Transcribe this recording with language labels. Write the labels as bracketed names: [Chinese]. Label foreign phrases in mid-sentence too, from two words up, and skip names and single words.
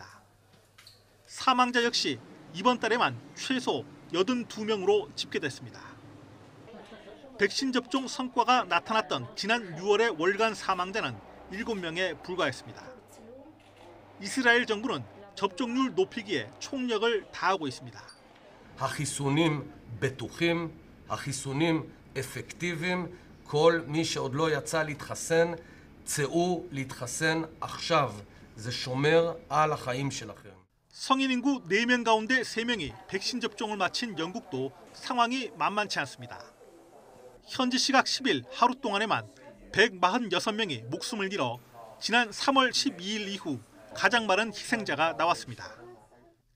[Korean] 사망자 역시 이번 달에만 최소 82명으로 집계됐습니다. 백신 접종 성과가 나타났던 지난 6월의 월간 사망자는 7명에 불과했습니다. 이스라엘 정부는 접종률 높이기에 총력을 다하고 있습니다. [Hebrew] החיסונים בטוחים, החיסונים אפקטיביים, כל מי שעוד לא יצא להתחסן, צאו להתחסן עכשיו. זה שומר על החיים שלכם. [Korean] 성인 인구 4명 가운데 3명이 백신 접종을 마친 영국도 상황이 만만치 않습니다. 현지 시각 10일 하루 동안에만 146명이 목숨을 잃어 지난 3월 12일 이후 가장 많은 희생자가 나왔습니다.